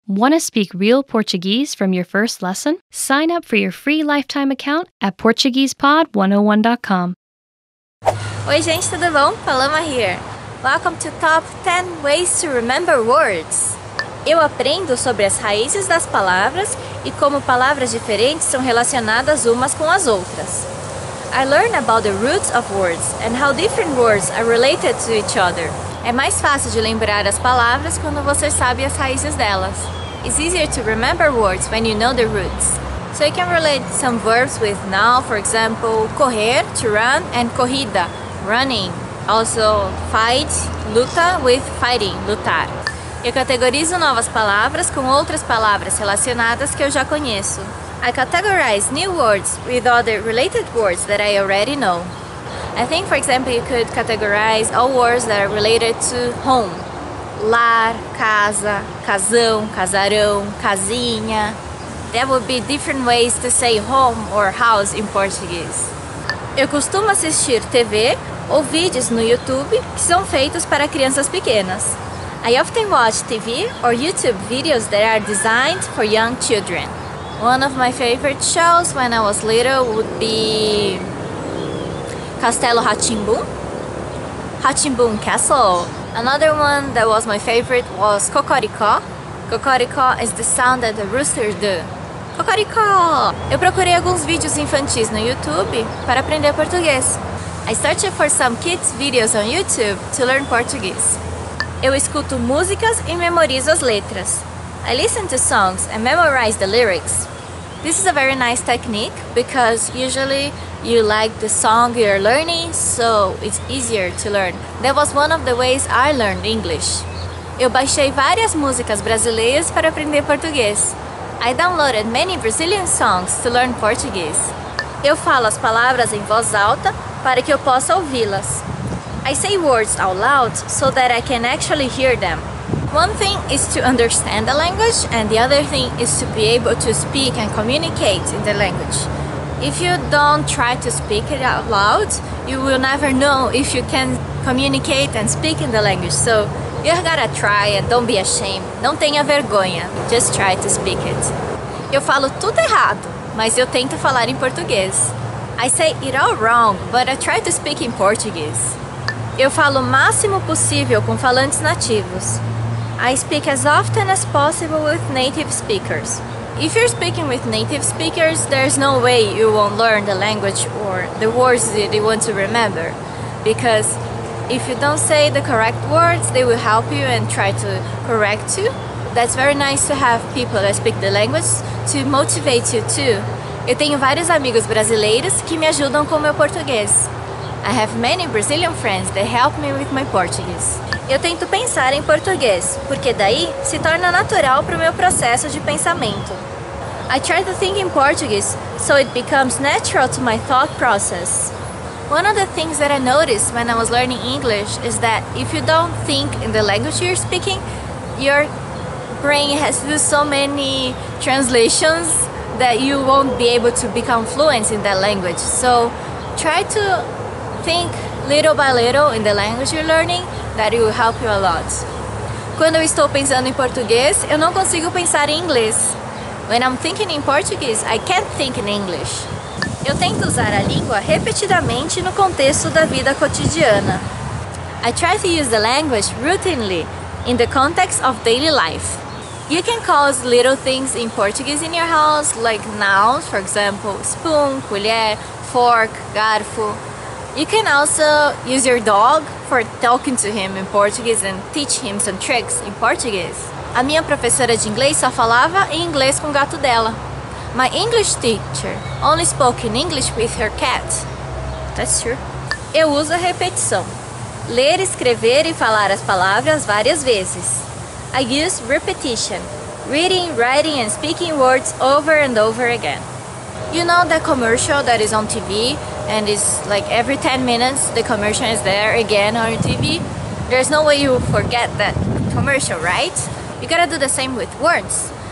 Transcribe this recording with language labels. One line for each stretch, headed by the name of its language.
English: Want to speak real Portuguese from your first lesson? Sign up for your free lifetime account at PortuguesePod101.com.
Portuguese: Oi gente, tudo bom? Paloma here.
English: Welcome to Top 10 Ways to Remember Words.
Portuguese: Eu aprendo sobre as raízes das palavras e como palavras diferentes são relacionadas umas com as outras.
English: I learn about the roots of words and how different words are related to each other.
Portuguese: É mais fácil de lembrar as palavras quando você sabe as raízes delas.
English: It's easier to remember words when you know the roots. So you can relate some verbs with now, for example, correr, to run, and corrida, running. Also, fight, luta, with fighting, lutar.
Portuguese: Eu categorizo novas palavras com outras palavras relacionadas que eu já conheço.
English: I categorize new words with other related words that I already know. I think, for example, you could categorize all words that are related to home.
Portuguese: Lar, casa, casão, casarão, casinha.
English: There would be different ways to say home or house in Portuguese.
Portuguese: Eu costumo assistir TV ou vídeos no YouTube que são feitos para crianças pequenas.
English: I often watch TV or YouTube videos that are designed for young children. One of my favorite shows when I was little would be Castelo Rá-Tim-Bum, Rá-Tim-Bum Castle. Another one that was my favorite was Cocoricó. Cocoricó is the sound that the roosters do. Cocoricó!
Portuguese: Eu procurei alguns vídeos infantis no YouTube para aprender português.
English: I searched for some kids videos on YouTube to learn Portuguese.
Portuguese: Eu escuto músicas e memorizo as letras.
English: I listen to songs and memorize the lyrics. This is a very nice technique because usually you like the song you're learning, so it's easier to learn. That was one of the ways I learned English.
Portuguese: Eu baixei várias músicas brasileiras para aprender português.
English: I downloaded many Brazilian songs to learn Portuguese.
Portuguese: Eu falo as palavras em voz alta para que eu possa ouvi-las.
English: I say words out loud so that I can actually hear them. One thing is to understand the language and the other thing is to be able to speak and communicate in the language. If you don't try to speak it out loud, you will never know if you can communicate and speak in the language. So you gotta try and don't be ashamed.
Portuguese: Não tenha vergonha.
English: Just try to speak it.
Portuguese: Eu falo tudo errado, mas eu tento falar em português.
English: I say it all wrong, but I try to speak in Portuguese.
Portuguese: Eu falo o máximo possível com falantes nativos.
English: I speak as often as possible with native speakers. If you're speaking with native speakers, there's no way you won't learn the language or the words that you want to remember. Because if you don't say the correct words, they will help you and try to correct you. That's very nice to have people that speak the language to motivate you too.
Portuguese: Eu tenho vários amigos brasileiros que me ajudam com meu português.
English: I have many Brazilian friends that help me with my Portuguese.
Portuguese: Eu tento pensar em português, porque daí se torna natural para o meu processo de pensamento.
English: I try to think in Portuguese, so it becomes natural to my thought process. One of the things that I noticed when I was learning English is that if you don't think in the language you're speaking, your brain has to do so many translations that you won't be able to become fluent in that language. So try to think little by little in the language you're learning, that it will help you a lot.
Portuguese: Quando eu estou pensando em português, eu não consigo pensar em inglês.
English: When I'm thinking in Portuguese, I can't think in English.
Portuguese: Eu tento usar a língua repetidamente no contexto da vida cotidiana.
English: I try to use the language routinely in the context of daily life. You can call little things in Portuguese in your house, like nouns, for example, spoon, colher, fork, garfo. You can also use your dog for talking to him in Portuguese and teach him some tricks in Portuguese.
Portuguese: A minha professora de inglês só falava em inglês com o gato dela.
English: My English teacher only spoke in English with her cat. That's true.
Portuguese: Eu uso a repetição. Ler, escrever e falar as palavras várias vezes.
English: I use repetition. Reading, writing and speaking words over and over again. You know the commercial that is on TV and it's like every 10 minutes the commercial is there again on your TV? There's no way you forget that commercial, right? You gotta do the same with words.